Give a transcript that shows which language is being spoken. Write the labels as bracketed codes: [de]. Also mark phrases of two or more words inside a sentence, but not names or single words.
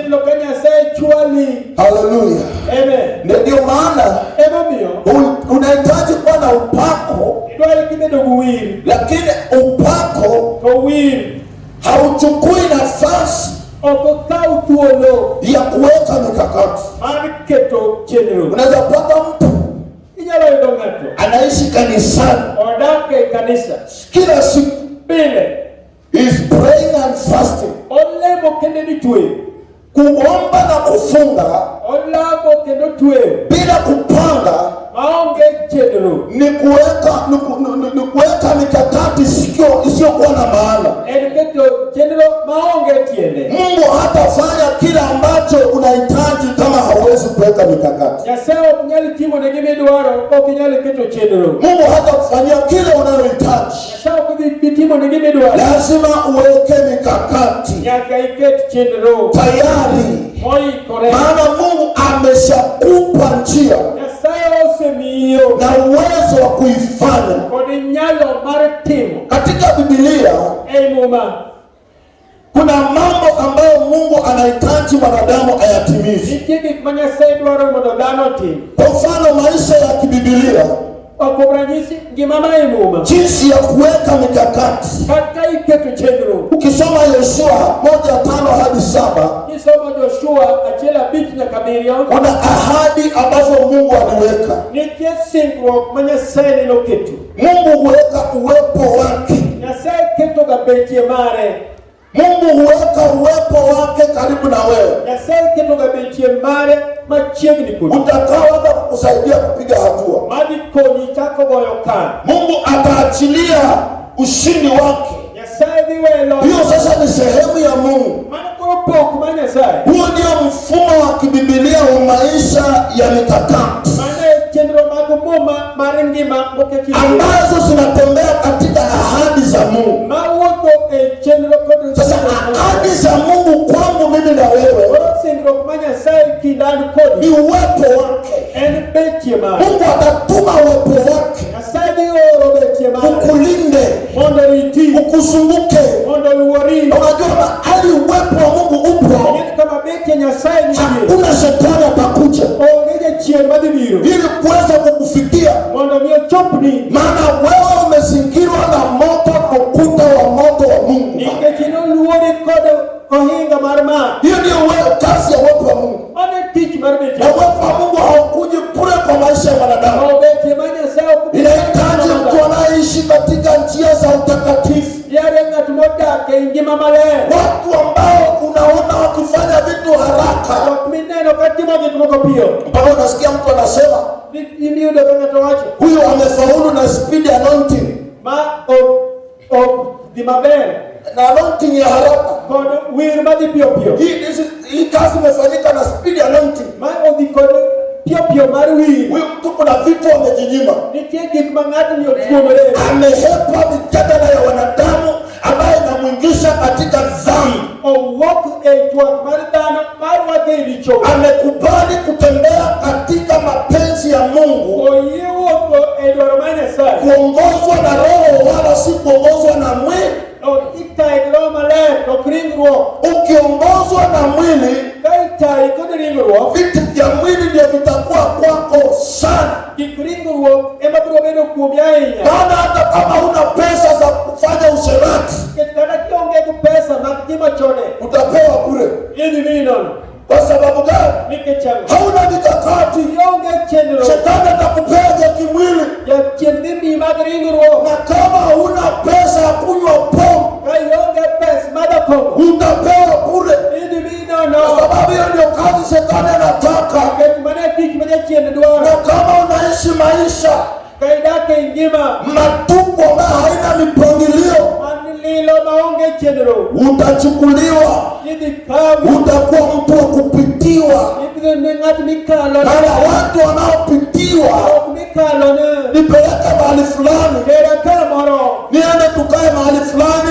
[sw] Haleluya. Ndio maana unahitaji kuwa na upako, lakini upako hauchukui nafasi [luo] okokau thuolo [sw] ya kuweka mikakati. [luo] mar keto chenro. [sw] Unaweza pata mtu [luo] Inyalo yudo ng'ato [sw] anaishi kanisani, [luo] odak e kanisa [sw] kila siku [luo] pile, [en] is praying and fasting, [luo] olemo kendo ni tweyo, [sw] kuomba na kufunga [luo] olamo kendo tweyo [sw] bila kupanga [luo] maonge chenro. [sw] ni kuweka mikakati isiyokuwa na maana. [luo] En keto chenro maonge tiende. [sw] Mungu hatafanya kila ambacho unahitaji kama hauwezi kuweka mikakati. [luo] Nyasaye ok nyal timo ne gima idwaro ok inyal keto chenro. [sw] Mungu hatakufanyia kile unayohitaji. [luo] Nyasaye ok dhi timo ne gima idwaro. [sw] Lazima uweke mikakati. [luo] Nyaka iket chenro [sw] Tayari. [luo] moikore. [sw] Maana Mungu ameshakupa njia [luo] Nyasaye osemiyo [sw] na uwezo wa kuifanya. [luo] kod nyalo mar timo. [sw] Katika Biblia [luo] Ei muma, [sw] kuna mambo ambayo Mungu anahitaji wanadamu ayatimize. [luo] nitie gik ma Nyasaye dwaro mondo dhano otim. [sw] Kwa mfano maisha ya kibiblia, [luo] Kuom ranyisi ngima ma ei muma, [sw] jinsi ya kuweka mikakati. [luo] kaka iketo chenro. [sw] Ukisoma Yoshua 1:5-7, [luo] Kisomo Joshua 1:5 nyaka 7, [sw] kuna ahadi ambazo Mungu aliweka. [luo] nitie singruok ma Nyasaye noketo. [sw] Mungu huweka uwepo wake. [luo] Nyasaye ketoga betie mare. [sw] Mungu huweka uwepo wake karibu na wewe, [luo] Nyasaye ketoga betie mare machiegni kodi, [sw] utakaoweza kukusaidia kupiga hatua. [luo] madhi konyi chako goyo kan. [sw] Mungu ataachilia ushindi wake. [luo] Nyasaye dhi welo. [sw] Hiyo sasa ni sehemu ya Mungu. [luo] Mano koro pok ma Nyasaye. [sw] Huo ndio mfumo wa kibibilia wa maisha ya mikakati [luo] Mano e chenro mag muma mar ngima moketi [sw] ambazo zinatembea katika ahadi za Mungu. [luo] mawuotho e chenro kod [sw] Sasa ahadi za Mungu kwangu mimi na wewe [luo] koro singruok ma Nyasaye kindan [sw] ni [luo] kodi [sw] uwepo wake. [luo] en betie mare. [sw] Mungu atatuma uwepo wake [luo] Nyasaye dhi oro betie mare [sw] ukulinde, [luo] mondo riti, [sw] ukuzunguke. [luo] mondo luori. [sw] Unajua mahali uwepo wa Mungu upo, [luo] Ng'eni kama betie Nyasaye nitie, [sw] hakuna shetani atakuja [luo] onge jachien madhi biro [sw] ili kuweza kukufikia. [luo] mondo mi ochopni. [sw] Maana wewe umezingirwa na moto na ukuta wa moto wa Mungu. [luo] Nikech noluori kod ohinga mar mach. [sw] Hiyo ndio kazi ya uwepo wa Mungu. [luo] Mano e tich mar betie. [sw] Na uwepo wa Mungu haukuji bure kwa maisha ya wanadamu. [luo] Betie ma Nyasaye ok bi [sw] Inahitaji mtu anayeishi katika njia za utakatifu, [luo] yare ng'at modak e ngima maler, [sw] watu ambao unaona wakifanya vitu haraka [luo] ok mineno ka timo gik moko piyo. [sw] mpaka unasikia mtu anasema [luo] Imiyudo ka ng'ato wacho [sw] huyo amefaulu na [en] speed anointing, [luo] ma ok dhi maber [sw] na anointing ya haraka. [luo] kod wir madhi piyo piyo, [sw] Hii kazi imefanyika na [en] speed anointing. [luo] ma odhi kod piyo piyo mar wir. [sw] Huyu mtu kuna vitu amejinyima, [luo] Nitie gik ma ng'ato ni otuomore, [sw] amehepa mijadala ya wanadamu ambayo inamwingisha katika dhambi. [luo] owuok e twak mar dhano marwake e richo, [sw] Amekubali kutembea katika mapenzi ya Mungu, [luo] oyie wuotho e dwaro mar Nyasaye, [sw] kuongozwa na Roho wala si kuongozwa na mwili. [luo] itayi gi Roho Maler to ok ringruok. [sw] Ukiongozwa na mwili, [luo] Ka itayi kod ringruok, [sw] vitu vya mwili ndio vitakuwa kwako sana. [luo] gik ringruok ema biro bedo kuomi ahinya. [sw] Maana hata kama huna pesa za kufanya usherati, [luo] Nikech kata kionge gi pesa mag timo chode, [sw] utapewa bure. [luo] idhi miyi nono. [sw] Kwa sababu gani? [luo] Nikech ang'o? [sw] Hauna mikakati. [luo] Ionge chenro. [sw] Shetani atakupea vya kimwili, [luo] Jachien dhi miyi mag ringruok. [sw] na kama huna pesa ya kunywa pombe, [luo] Ka ionge pes madho kong'o, [sw] utapewa bure. [luo] idhi miyi [sw] Kwa [luo] nono. [sw] sababu hiyo ndio kazi shetani anataka. [luo] Nikech mano e tich ma jachien [sw] Na [luo] dwaro. [sw] kama unaishi maisha [luo] Ka idak e ngima [sw] matupu ambayo haina mipangilio, [luo] man lilo maonge chenro, [sw] utachukuliwa, [luo] idhi kawi, [sw] utakuwa mtu wa kupitiwa. [luo] ibiro ne ng'at mikalo ne. [sw] Maana watu wanaopitiwa, [luo] Ok mikalo ne. [sw] nipeleke mahali fulani, [luo] Tera kamoro, [sw] niende tukae mahali fulani,